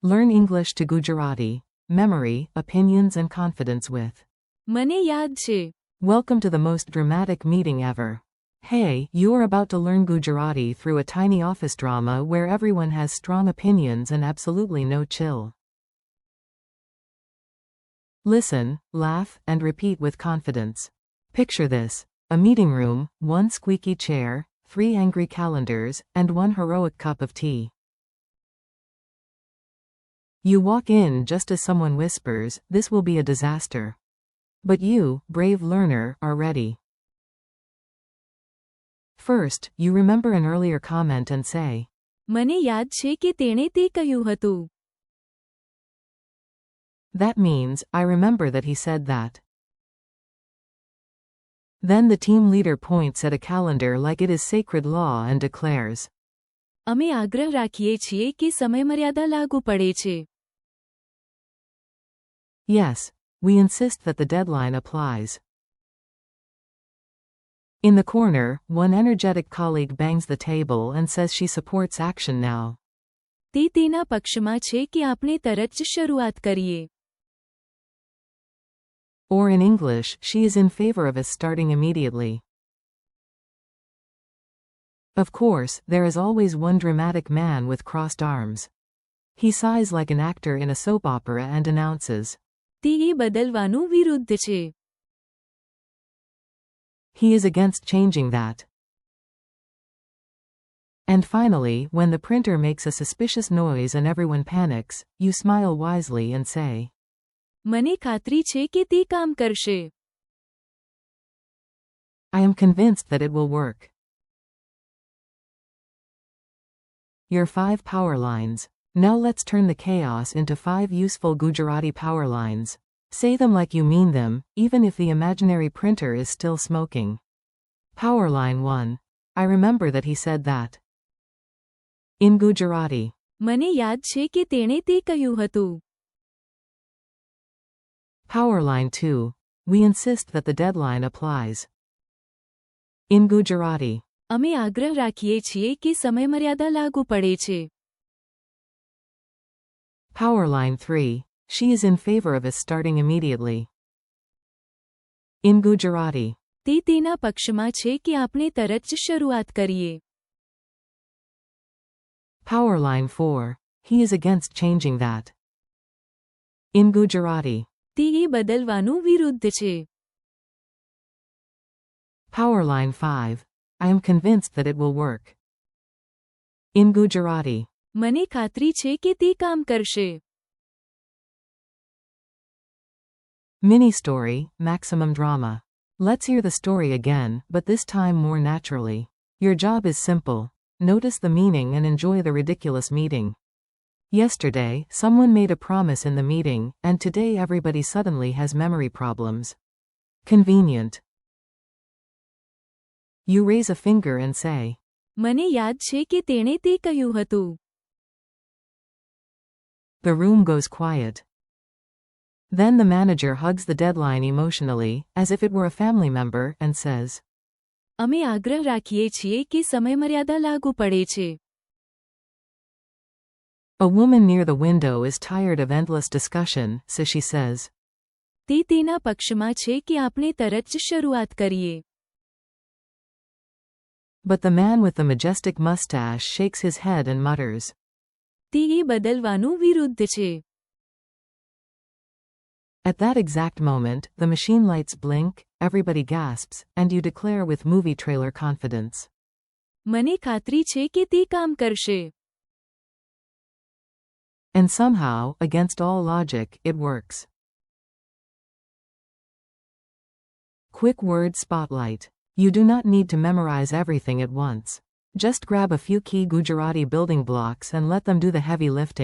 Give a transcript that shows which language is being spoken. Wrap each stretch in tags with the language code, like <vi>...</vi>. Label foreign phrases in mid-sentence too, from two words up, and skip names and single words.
<en>Learn English to Gujarati. Memory, opinions and confidence with.</en> <gu>મને યાદ છે.</gu> <en>Welcome to the most dramatic meeting ever. Hey, you are about to learn Gujarati through a tiny office drama where everyone has strong opinions and absolutely no chill. Listen, laugh, and repeat with confidence. Picture this: a meeting room, one squeaky chair, 3 angry calendars, and 1 heroic cup of tea. You walk in just as someone whispers, "This will be a disaster." But you, brave learner, are ready. First, you remember an earlier comment and say,</en> <gu>મને યાદ છે કે તેણે તે કહ્યું હતું.</gu> <en>That means, I remember that he said that. Then the team leader points at a calendar like it is sacred law and declares,</en> <gu>અમે આગ્રહ રાખીએ છીએ કે સમયમર્યાદા લાગુ પડે છે.</gu> <en>Yes, we insist that the deadline applies. In the corner, one energetic colleague bangs the table and says she supports action now.</en> <gu>તે તેના પક્ષમાં છે કે આપણે તરત જ શરૂઆત કરીએ.</gu> <en>Or in English, she is in favor of us starting immediately. Of course, there is always one dramatic man with crossed arms. He sighs like an actor in a soap opera and announces,</en> <gu>તે એ બદલવાનું વિરુદ્ધ છે.</gu> <en>he is against changing that. And finally, when the printer makes a suspicious noise and everyone panics, you smile wisely and say,</en> <gu>મને ખાતરી છે કે તે કામ કરશે.</gu> <en>I am convinced that it will work. Your 5 power lines. Now let's turn the chaos into 5 useful Gujarati power lines. Say them like you mean them, even if the imaginary printer is still smoking. Power line 1. I remember that he said that. In Gujarati.</en> <gu>મને યાદ છે કે તેણે તે કહ્યું હતું.</gu> <en>Power line 2. We insist that the deadline applies. In Gujarati.</en> <gu>અમે આગ્રહ રાખીએ છીએ કે સમયમર્યાદા લાગુ પડે છે.</gu> <en>Power line 3. She is in favor of us starting immediately. In Gujarati.</en> <gu>તે તેના પક્ષમાં છે કે આપણે તરત જ શરૂઆત કરીએ.</gu> <en>Power line 4. He is against changing that. In Gujarati.</en> <gu>તે એ બદલવાનું વિરુદ્ધ છે.</gu> <en>Power line 5. I am convinced that it will work. In Gujarati.</en> <gu>મને ખાતરી છે કે તે કામ કરશે.</gu> <en>Mini story, maximum drama. Let's hear the story again, but this time more naturally. Your job is simple. Notice the meaning and enjoy the ridiculous meeting. Yesterday, someone made a promise in the meeting, and today everybody suddenly has memory problems. Convenient. You raise a finger and say,</en> <gu>મને યાદ છે કે તેણે તે કહ્યું હતું.</gu> <en>The room goes quiet. Then the manager hugs the deadline emotionally, as if it were a family member, and says,</en> <gu>અમે આગ્રહ રાખીએ છીએ કે સમયમર્યાદા લાગુ પડે છે.</gu> <en>A woman near the window is tired of endless discussion, so she says,</en> <gu>તે તેના પક્ષમાં છે કે આપણે તરત જ શરૂઆત કરીએ.</gu> <en>But the man with the majestic mustache shakes his head and mutters,</en> <gu>તે એ બદલવાનું વિરુદ્ધ છે.</gu> <en>At that exact moment, the machine lights blink, everybody gasps, and you declare with movie trailer confidence,</en> <gu>મને ખાતરી છે કે તે કામ કરશે.</gu> <en>And somehow, against all logic, it works. Quick word spotlight. You do not need to memorize everything at once. Just grab a few key Gujarati building blocks and let them do the heavy lifting.</en>